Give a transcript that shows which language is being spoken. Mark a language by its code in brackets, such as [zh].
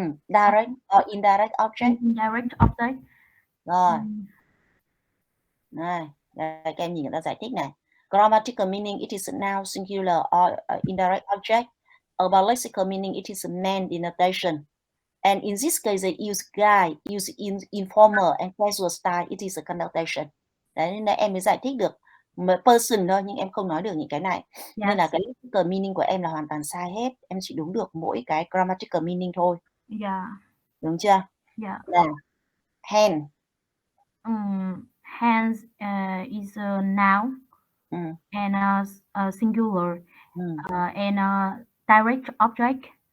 [en] Direct or indirect object? Indirect object. [vi] Rồi. Này, các em nhìn người ta giải thích này. [en] Grammatical meaning, it is a noun, singular or indirect object. About lexical meaning, it is a man denotation. And in this case, they use guy, use informal and casual style. It is a connotation. [vi] Đấy, nên là em mới giải thích được person thôi, nhưng em không nói được những cái này. Nên là cái lexical meaning của em là hoàn toàn sai hết. Em chỉ đúng được mỗi cái grammatical meaning thôi. Đúng chưa? Là hand. [en] Hands is a noun and a singular and a direct object.